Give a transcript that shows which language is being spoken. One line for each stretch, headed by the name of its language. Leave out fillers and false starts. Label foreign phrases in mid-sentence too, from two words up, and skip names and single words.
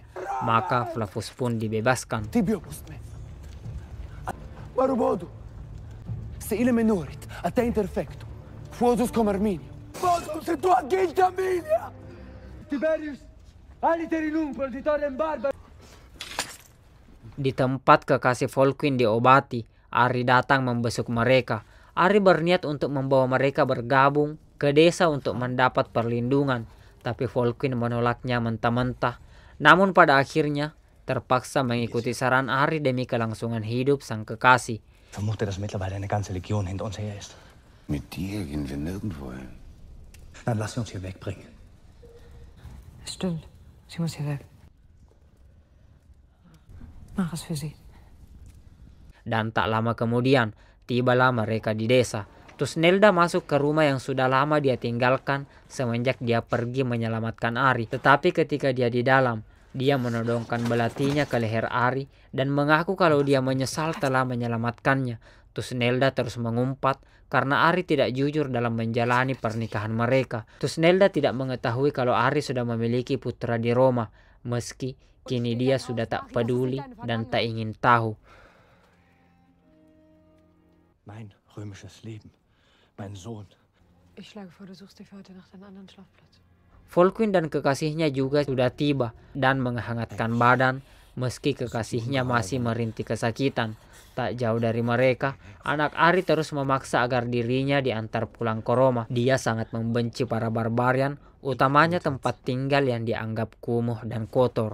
Indonesian: Maka Flavus pun dibebaskan. Di tempat kekasih Volquin diobati, Ari datang membesuk mereka. Ari berniat untuk membawa mereka bergabung ke desa untuk mendapat perlindungan, tapi Volquin menolaknya mentah-mentah. Namun pada akhirnya terpaksa mengikuti saran Ari demi kelangsungan hidup sang kekasih.
German: Vermute, dass mittlerweile eine ganze Legion hinter uns her ist. Mit dir gehen wir nirgendwo hin. Dann lass sie uns hier wegbringen. Es stimmt. Sie muss hier weg. Mach es für sie.
Indonesian: Dan tak lama kemudian, tibalah mereka di desa. Tusnelda masuk ke rumah yang sudah lama dia tinggalkan semenjak dia pergi menyelamatkan Ari. Tetapi ketika dia di dalam, dia menodongkan belatinya ke leher Ari dan mengaku kalau dia menyesal telah menyelamatkannya. Tusnelda terus mengumpat karena Ari tidak jujur dalam menjalani pernikahan mereka. Tusnelda tidak mengetahui kalau Ari sudah memiliki putra di Roma, meski kini dia sudah tak peduli dan tak ingin tahu.
German: Mein römisches Leben. Mein Sohn. Ich schlage vor, du suchst dir für heute Nacht einen anderen Schlafplatz.
Indonesian: Volquin dan kekasihnya juga sudah tiba dan menghangatkan badan, meski kekasihnya masih merintih kesakitan. Tak jauh dari mereka, anak Ari terus memaksa agar dirinya diantar pulang ke Roma. Dia sangat membenci para barbarian, utamanya tempat tinggal yang dianggap kumuh dan kotor.